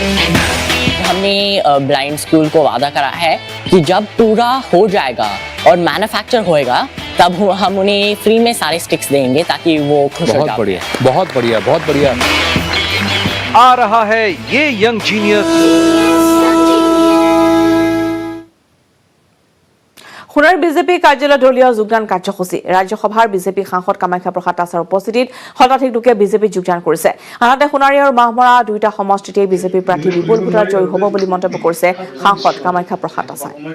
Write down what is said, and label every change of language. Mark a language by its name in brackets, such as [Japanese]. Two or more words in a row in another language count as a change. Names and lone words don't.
[Hindi] हमने [English] blind school [Hindi] को वादा करा है कि जब पूरा हो जाएगा और मैन्युफैक्चर होएगा तब हम उन्हें फ्री में सारे स्टिक्स देंगे ताकि वो खुश हो जाए। बहुत बढ़िया, बहुत बढ़िया, बहुत बढ़िया। आ रहा है ये यंग जीनियस। [Assamese] সোনাৰ বিজেপি কাৰ্যালয় দলীয় যোগদান কাৰ্যসূচী ৰাজ্যসভাৰ বিজেপি সাংসদ কামাখ্যা প্ৰসাদ দাসৰ উপস্থিতিত শতাধিক লোকে বিজেপিত যোগদান কৰিছে। আনহাতে সোণাৰী আৰু মাহমৰা দুয়োটা সমষ্টিতে বিজেপি প্ৰাৰ্থী বিপুল ভোটৰ জয়ী হ'ব বুলি মন্তব্য কৰিছে সাংসদ কামাখ্যা প্ৰসাদ দাসে।